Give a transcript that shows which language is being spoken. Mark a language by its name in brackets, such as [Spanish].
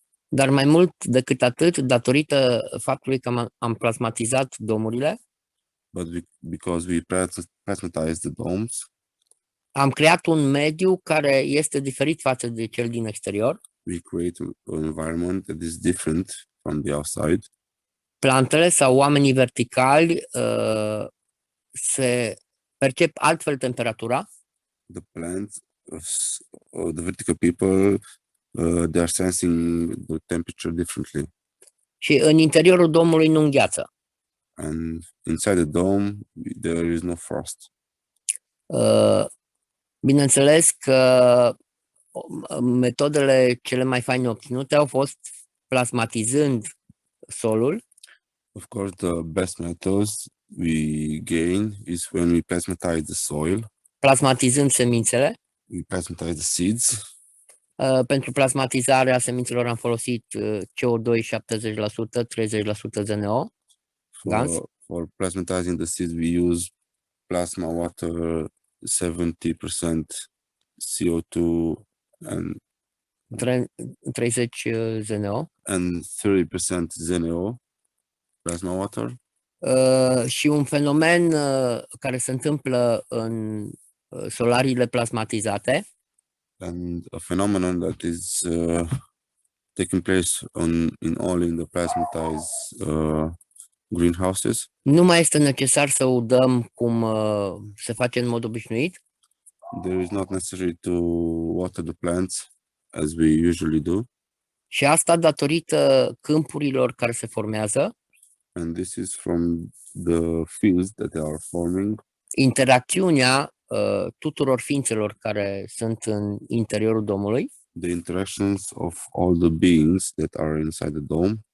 [Romanian] Dar mai mult decât atât, datorită faptului că am plasmatizat domurile, [English] But because we plasmatized the domes, [Romanian] am creat un mediu care este diferit față de cel din exterior. [English] we create an environment that is different from the outside. [Romanian] Plantele sau oamenii verticali se percep altfel temperatura [English] The plants, the vertical people, they are sensing the temperature differently. [Romanian] și în interiorul domului nu îngheață. [English] And inside the dome, there is no frost. [Romanian] Bineînțeles că metodele cele mai faine obținute au fost plasmatizând solul, [English] Of course, the best methods we gain is when we plasmatize the soil, [Romanian] plasmatizând semințele. [English] we plasmatize the seeds. [Romanian] Pentru plasmatizarea semințelor am folosit CO2 70%, 30% ZNO. Gaz? [English] For plasmatizing the seeds, we use plasma water, 70% CO2 and 30 ZNO. 30% ZNO, plasma water. [Romanian] Și un fenomen care se întâmplă în solariile plasmatizate [English] And a phenomenon that is taking place in the plasmatized greenhouses. [Romanian] nu mai este necesar să udăm cum se face în mod obișnuit, [English] There is not necessary to water the plants as we usually do, [Romanian] și asta datorită câmpurilor care se formează, [English] and this is from the fields that they are forming, [Romanian] interacțiunea tuturor ființelor care sunt în interiorul domului, [English] the interactions of all the beings that are inside the dome,